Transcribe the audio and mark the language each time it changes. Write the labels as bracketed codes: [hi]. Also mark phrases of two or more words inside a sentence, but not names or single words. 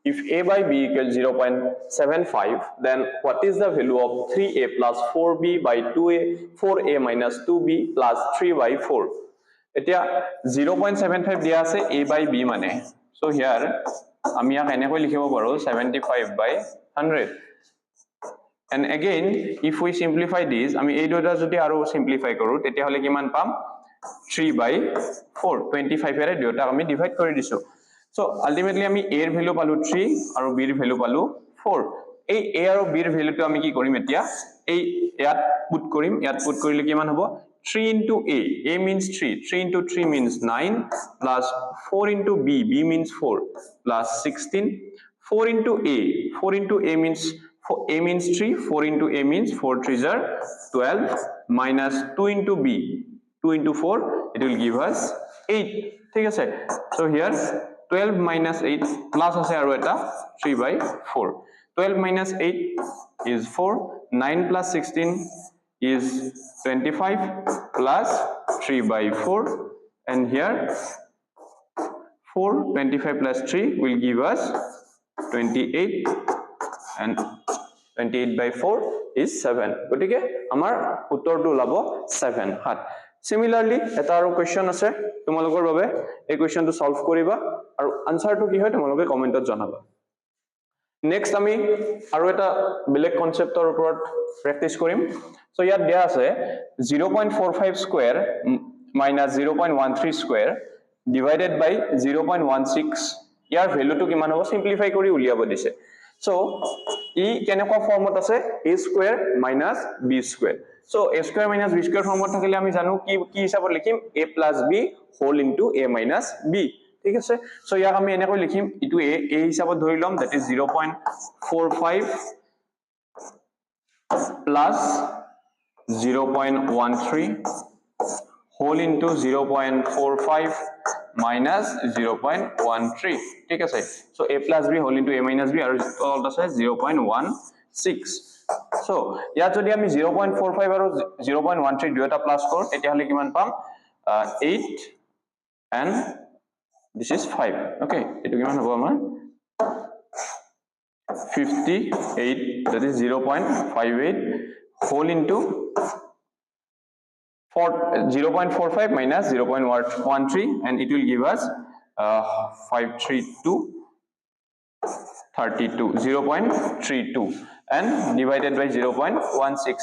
[en] if a by b equals 0.75, then what is the value of 3a plus 4b by 2a 4a minus 2b plus 3 by 4? [as] এতিয়া 0.75 দিয়া আছে a by b মানে, [en] so here [as] আমি ইয়াক এনেকৈ লিখিব পাৰো 75 by 100. [en] And again, if we simplify this, [as] আমি এই দুটা যদি আৰু simplify কৰো তেতিয়া হলে কিমান পাম 3 by 4. 25 এৰে দুটা আমি ডিভাইড কৰি দিছো. [en] So ultimately [as] আমি a এর ভ্যালু পালো 3 আৰু b এর ভ্যালু পালো 4. এই a আৰু b এর ভ্যালুটো আমি কি কৰিম এতিয়া এই ইয়াত পুট কৰিম, ইয়াত পুট কৰিলে কিমান হ'ব [en] 3 into a means 3 into 3 means 9 plus 4 into b means 4 plus 16 4 into a means a means 3 4 into a means 4 3s are 12 minus 2 into b 2 into 4 it will give us 8. [as] ঠিক আছে, [en] so here 12 minus 8 plus [as] আছে আৰু এটা [en] 3 by 4. 12 minus 8 is 4. 9 plus 16 is 25 plus 3 by 4. And here 4 25 plus 3 will give us 28. And 28 by 4 is 7. [as] গটিকে আমাৰ উত্তৰটো ওলাব 7 হাত. Similarly, এটা আৰু question আছে তোমালোকৰ বাবে, এই questionটো solve কৰিবা আৰু answerটো কি হয় তোমালোকে কমেন্টত জনাবা. Next আমি আৰু এটা বেলেগ কনসেপ্টৰ ওপৰত প্ৰেক্টিস কৰিম. So ইয়াত দিয়া আছে [en] 0.45 square minus 0.13 square divided by 0.16. [as] ইয়াৰ ভ্যালুটো কিমান হ'ব সিম্পলিফাই কৰি উলিয়াব দিছে. So e কেনেকুৱা ফৰ্মত আছে [en] a square minus b square. So a square minus b square [as] ফর্মত থাকিলে আমি জানো কি কি হিসাবত লিখিম [en] a plus b whole into a minus b. [as] ঠিক আছে, সো ইয়াক আমি এনেকৈ লিখিম ইটো a হিসাবত ধৰি লম, [en] that is 0.45 plus 0.13 whole into 0.45 minus 0.13. [as] ঠিক আছে, [en] so a plus b whole into a minus b [as] আৰু তলত আছে [en] 0.16. [as] So ইয়াত যদি আমি 0.45 আৰু 0.13 দুটা প্লাস কৰো তেতিয়া হলে কিমান পাম [en] 8 and this is 5. [as] okay, এটো কিমান হ'ব আমাৰ 58, [en] that is 0.58 whole into 0.45 minus 0.13 and it will give us 532 32 0.32 and divided by 0.16.